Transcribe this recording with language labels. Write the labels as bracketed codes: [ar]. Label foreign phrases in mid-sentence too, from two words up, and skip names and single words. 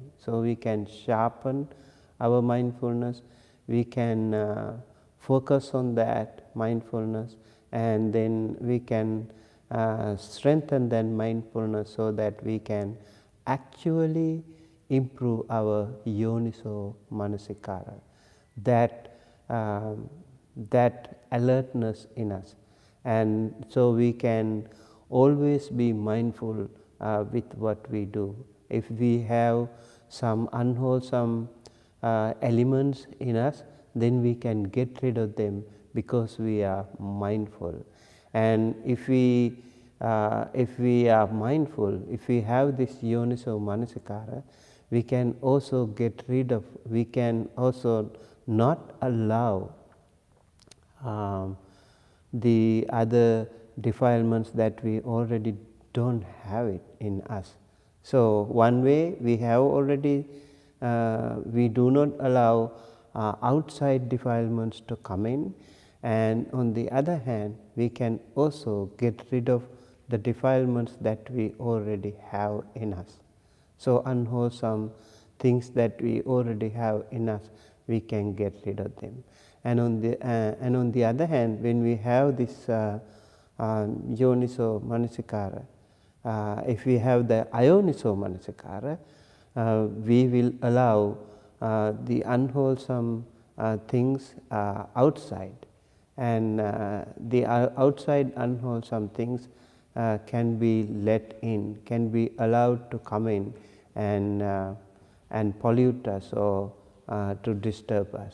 [en] So we can sharpen our mindfulness, we can focus on that mindfulness, and then we can strengthen that mindfulness so that we can actually improve our [pi] yoniso manasikara, [en] that alertness in us. And so we can always be mindful with what we do. If we have some unwholesome elements in us, then we can get rid of them because we are mindful. And if we are mindful, if we have this [pi] yoniso manasikara, [en] we can also get rid of, we can also not allow the other defilements that we already don't have it in us. So one way we have already, we do not allow outside defilements to come in, and on the other hand we can also get rid of the defilements that we already have in us. So unwholesome things that we already have in us, we can get rid of them. And on the other hand, when we have this [pi] yoniso manasikara, [en] if we have the [pi] ayoniso manasikara, [en] we will allow the unwholesome things outside, and the outside unwholesome things can be let in, can be allowed to come in and pollute us or to disturb us.